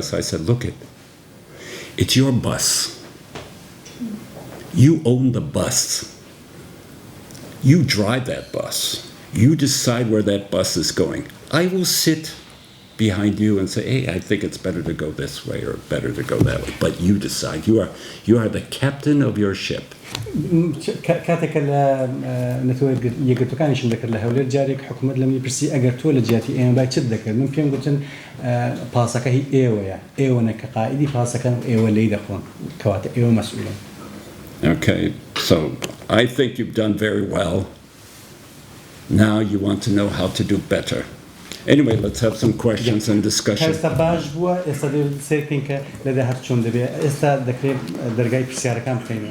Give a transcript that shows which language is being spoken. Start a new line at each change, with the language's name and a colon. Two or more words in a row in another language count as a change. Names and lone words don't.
English: I said, look, it's your bus. You own the bus. You drive that bus. You decide where that bus is going. I will sit behind you and say, hey, I think it's better to go this way or better to go that way. But you decide. You are the captain of your ship.
Central Kurdish: کاتێک لە نەتەوەی یەکگرتوەکانیشم دەکرد لە هەولێر جارێک حکوومەت لە منی پرسی ئەگەر تۆ لە جیاتی ئێمە بای چت دەکرد من پێم گوتن پاسەکە هی ئێوەیە ئێوەنە کە قائیدی پاسەکەن و ئێوە لێی دەخۆن کەواتە ئێوە مەسئولن.
English: Okay, so I think you've done very well. Now you want to know how to do better. Anyway, let's have some questions and discussion.
Central Kurdish: ئێستا باش بووە ئێستا سێرکەین کە لە داهات چۆن دەبێت ئێستا دەکرێت دەرگای پرسیارەکان بکەینەوە.